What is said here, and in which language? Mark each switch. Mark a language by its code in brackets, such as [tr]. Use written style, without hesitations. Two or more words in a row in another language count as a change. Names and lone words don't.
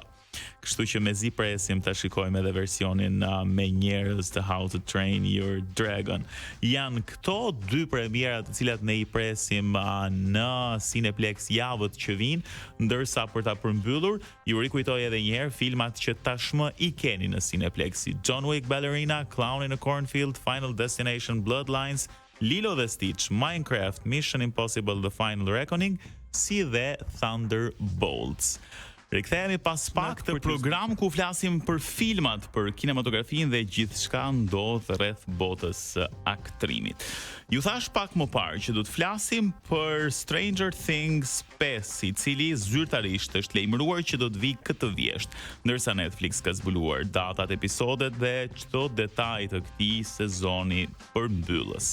[sq] Kështu që mezi presim ta shikojmë edhe versionin me njerëz të How to Train Your Dragon. Janë këto dy premiera të cilat ne i presim në Cineplex javët që vijnë, ndërsa për ta përmbyllur, ju rikujtoj edhe një herë filmat që tashmë i keni në Cineplex, si John Wick Ballerina, Clown in a Cornfield, Final Destination Bloodlines, Lilo dhe Stitch, Minecraft, Mission Impossible The Final Reckoning, si dhe Thunderbolts. Rikthehemi pas pak të program ku flasim për filmat, për kinematografinë dhe gjithçka ndodh rreth botës së aktrimit. Ju thash pak më parë që do të flasim për Stranger Things 5, i cili zyrtarisht është lajmëruar që do të vijë këtë vjesht, ndërsa Netflix ka zbuluar datat, episodet dhe çdo detaj të këtij sezoni përmbyllës.